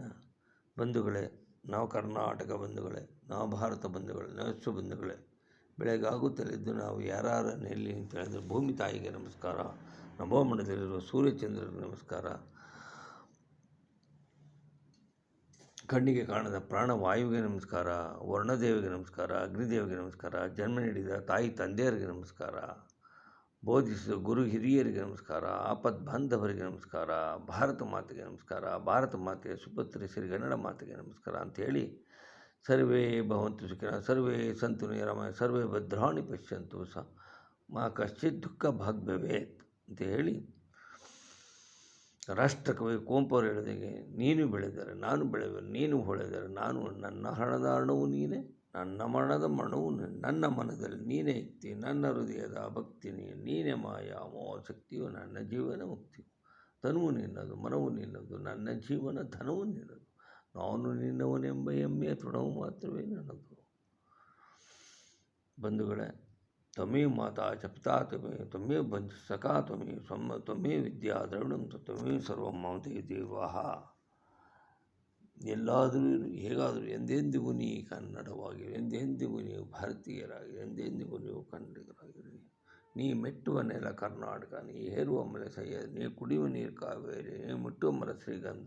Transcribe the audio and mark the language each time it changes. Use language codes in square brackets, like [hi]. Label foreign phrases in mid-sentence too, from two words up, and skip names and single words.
[kn] ಬಂಧುಗಳೇ, ನವ ಕರ್ನಾಟಕ ಬಂಧುಗಳೇ, ನವ ಭಾರತ ಬಂಧುಗಳೇ, ನವ ವಿಶ್ವ ಬಂಧುಗಳೇ, ಬೆಳಗಾಗುತ್ತಲಿದ್ದು ನಾವು ಯಾರ ನೆನೆಯಲಿ ಅಂತ ಹೇಳಿದ್ರೆ, ಭೂಮಿ ತಾಯಿಗೆ ನಮಸ್ಕಾರ, ನಭೋಮಂಡಲದಲ್ಲಿರುವ ಸೂರ್ಯಚಂದ್ರರಿಗೆ ನಮಸ್ಕಾರ, ಕಣ್ಣಿಗೆ ಕಾಣದ ಪ್ರಾಣವಾಯುವಿಗೆ ನಮಸ್ಕಾರ, ವರ್ಣದೇವಿಗೆ ನಮಸ್ಕಾರ, ಅಗ್ನಿದೇವಿಗೆ ನಮಸ್ಕಾರ, ಜನ್ಮ ನೀಡಿದ ತಾಯಿ ತಂದೆಯರಿಗೆ ನಮಸ್ಕಾರ, ಬೋಧಿಸಿದ ಗುರು ಹಿರಿಯರಿಗೆ ನಮಸ್ಕಾರ, ಆಪದ್ ಬಾಂಧವರಿಗೆ ನಮಸ್ಕಾರ, ಭಾರತ ಮಾತೆಗೆ ನಮಸ್ಕಾರ, ಭಾರತ ಮಾತೆಯ ಸುಪುತ್ರಿ ಶ್ರೀಗನ್ನಡ ಮಾತೆಗೆ ನಮಸ್ಕಾರ ಅಂಥೇಳಿ, [sa] ಸರ್ವೇ ಭವಂತು ಸುಖಿನಃ, ಸರ್ವೇ ಸಂತು ನಿರಾಮಯ, ಸರ್ವೇ ಭದ್ರಾಣಿ ಪಶ್ಯಂತು ಮಾ ಕಶ್ಚಿತ್ ದುಃಖ ಭಾಗ್ [kn] ಭವೇತ್ ಅಂತ ಹೇಳಿ, ರಾಷ್ಟ್ರಕವಿ ಕುವೆಂಪು ಅವರು ಹೇಳಿದಾಗೆ, ನೀನು ಬೆಳೆದರೆ ನಾನು ಬೆಳೆಯುವೆನು, ನೀನು ಹೊಳೆದರೆ ನಾನು, ನನ್ನ ಹಣದ ಹಣವು ನೀನೇ, ನನ್ನ ಮರಣದ ಮರಣವು ನನ್ನ ಮನದಲ್ಲಿ ನೀನೇ ಇಕ್ತಿ, ನನ್ನ ಹೃದಯದ ಭಕ್ತಿ ನೀನೇ ಮಾಯಾ ಮೋಹ ಶಕ್ತಿಯು, ನನ್ನ ಜೀವನ ಮುಕ್ತಿಯು, ತನುವು ನಿನ್ನದು ಮನವು ನಿನ್ನದು, ನನ್ನ ಜೀವನ ಧನವು ನಿನ್ನದು, ನಾನು ನಿನ್ನವನೆಂಬ ಹೆಮ್ಮೆಯ ತೃಣವು ಮಾತ್ರವೇ ನನ್ನದು. ಬಂಧುಗಳೇ, [sa] ತ್ವಮೇವ ಮಾತಾ ಚ ಪಿತಾ ತ್ವಮೇವ ಬಂಧು ಸಖಾ ತ್ವಮೇವ ವಿದ್ಯಾ ದ್ರವಿಣಂ ತ್ವಮೇವ ಸರ್ವಂ ಮಮ ದೇವಾಃ. [kn] ಎಲ್ಲಾದರೂ ಹೇಗಾದರೂ ಎಂದೆಂದಿಗೂ ನೀ ಕನ್ನಡವಾಗಿರಿ, ಎಂದೆಂದಿಗೂ ನೀವು ಭಾರತೀಯರಾಗಿರಿ, ಎಂದೆಂದಿಗೂ ನೀವು ಕನ್ನಡಿಗರಾಗಿರಿ. ನೀ ಮೆಟ್ಟುವ ನೆಲ ಕರ್ನಾಟಕ, ನೀ ಹೇರುವ ಮಲೆ ಸಹ್ಯಾದ್ರಿ, ನೀ ಕುಡಿಯುವ ನೀರು ಕಾವೇರಿ, ನೀ ಮುಟ್ಟುವ ಮರ ಶ್ರೀಗಂಧ.